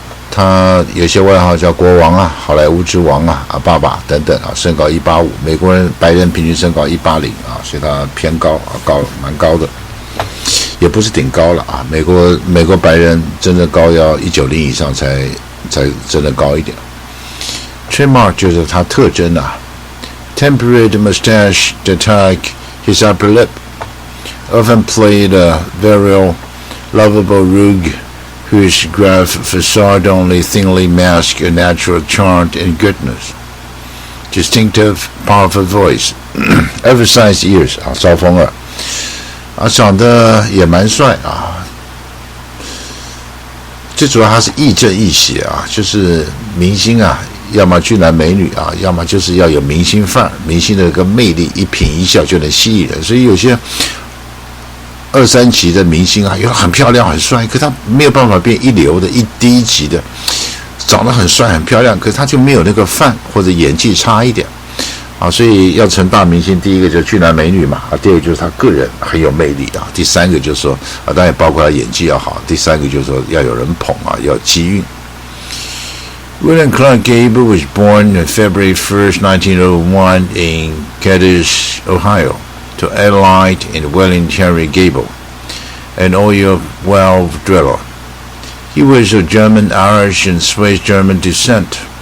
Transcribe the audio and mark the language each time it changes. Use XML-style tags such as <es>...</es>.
<zh>他有些外号叫国王好莱坞之王爸爸等等身高185，美国人白人平均身高180所以他偏高蛮高的，也不是顶高了美国白人真的高要190以上才真的高一点。</zh> <en>Trademark</en> <zh>就是他特征</zh> <en>temperate mustache that hug his upper lip, often played a very lovable rogue whose gruff facade only thinly masked a natural charm and goodness. Distinctive, powerful voice, oversized ears</en> <zh>招风耳长得也蛮帅最主要他是亦正亦邪就是明星要么俊男美女要么就是要有明星范儿，明星的一个魅力，一颦一笑就能吸引人。所以有些2、3级的明星有很漂亮很帅，可他没有办法变一流的第一级的，长得很帅很漂亮，可是他就没有那个范，或者演技差一点所以要成大明星，第一个就是俊男美女嘛第二个就是他个人很有魅力第三个就是说当然也包括他演技要好，第三个就是说要有人捧要机运。</zh> <en>William Clark Gable was born on February 1st, 1901 in Cadiz, Ohio, to Adelaide and William Henry Gable, an oil well driller. He was of German, Irish, and Swiss German descent.</en>